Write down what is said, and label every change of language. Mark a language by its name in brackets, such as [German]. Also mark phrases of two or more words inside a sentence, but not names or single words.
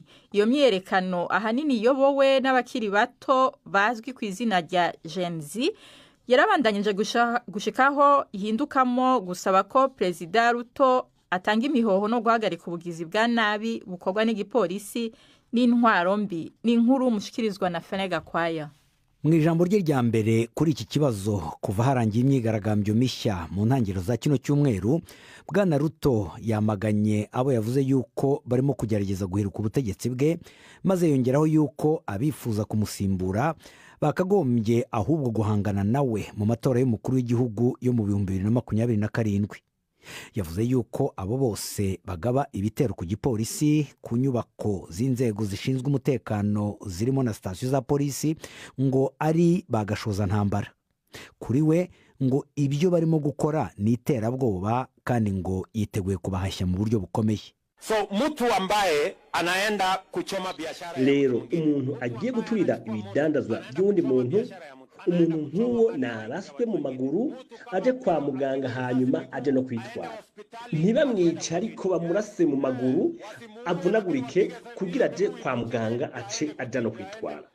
[Rundi] Iyo myerekano ahanini yobowe n'abakiri bato bazwi ku izina rya Gen Z yarabandanyije gushikaho ihindukamo gusaba ko Perezida Ruto atanga imihoho no guhagarika ubugizi bwa nabi bukorwa n'igipolisi n'intwaro mbi. Ni inkuru mushikirizwa na Fenega Kwaya. [Kinyarwanda] Mu ijambo rye rya mbere kuri iki kibazo kuva harangiye imyigaragambyo mishya mu ntangiriro za kino cyumweru, Bwana Ruto yamaganye abo yavuze yuko barimo kugerageza guheruka ubutegetsi bwe, maze yongeraho yuko abifuza kumusimbura bakagombye ahubwo guhangana nawe mu matora y'umukuru w'igihugu yo mu 2027. Yavuze yuko abo bose bagaba ibitero ku gipolisi, ku nyubako z'inzego zishinzwe umutekano zirimo na sitasiyo za polisi ngo ari bagashoza ntambara. Kuri we ngo ibyo barimo gukora ni iterabwoba kandi ngo yiteguye kubahashya mu buryo bukomeye. [Swahili] So mtu ambaye anaenda kuchoma biashara [Kinyarwanda] lero umuntu agiye guturira ibidandazwa by'undi muntu, umuntu nk'uwo naraswe mu maguru aje kwa muganga hanyuma aje no kwitwara. Ntibamwica ariko bamurase mu maguru avunagurike kugira aje kwa muganga aje no kwitwara.